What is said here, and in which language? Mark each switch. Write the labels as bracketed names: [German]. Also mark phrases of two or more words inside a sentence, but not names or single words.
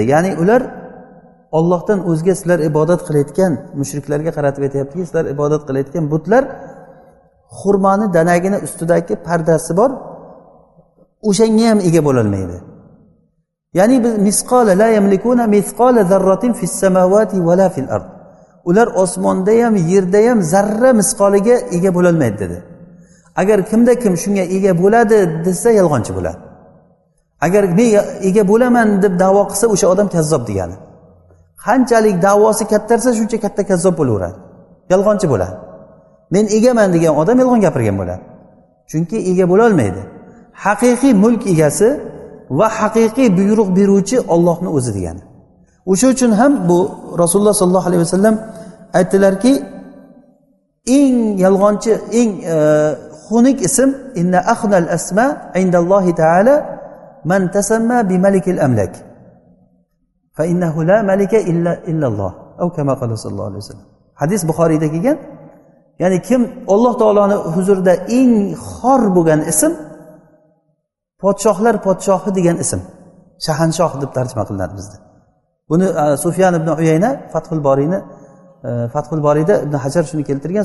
[Uzbek] Ya'ni ular Allohdan o'zga sizlar ibodat qilayotgan mushriklarga qaratib aytayaptiki, sizlar ibodat qilayotgan butlar xurmoni danagini ustidagi pardasi bor, o'shanga ham ega bo'la olmaydi. Ya'ni biz [Arabic] مثقال لا يملكون مثقال ذرة في السماوات ولا في الأرض. [Uzbek] ular osmonda ham yerda ham zarra misqoliga ega bo'lolmaydi dedi. Agar kimda kim shunga ega bo'ladi desa yolg'onchi bo'ladi. Agar men ega bo'laman deb da'vo qilsa o'sha odam kazzob degani. Qanchalik da'vosi kattarsa shuncha katta kazzob bo'laveradi. Yolg'onchi bo'ladi. Men egaman degan odam yolg'on gapirgan bo'ladi. Chunki ega bo'la olmaydi. Haqiqiy mulk egasi va haqiqiy buyruq beruvchi Allohning o'zi degani. O'sha uchun ham bu Rasululloh [Arabic] صلى الله عليه وسلم [Uzbek] aytdilarki, eng yolg'onchi, eng xunuk ism [Arabic] إن أخنع الأسماء عند الله تعالى من تسمى بملك الأملاك فإنه لا مالك إلا إلا الله أو كما قال صلى الله عليه وسلم. [Uzbek] Hadis Buxoriyda kelgan. Ya'ni kim Alloh taoloning huzurida eng xor bo'lgan ism podshohlar podshohi degan ism. Shahanshoh deb tarjima qilinadi bizda. Buni Sufyan ibn Uyayna Fathul Boriyda Ibn Hajar shuni keltirgan.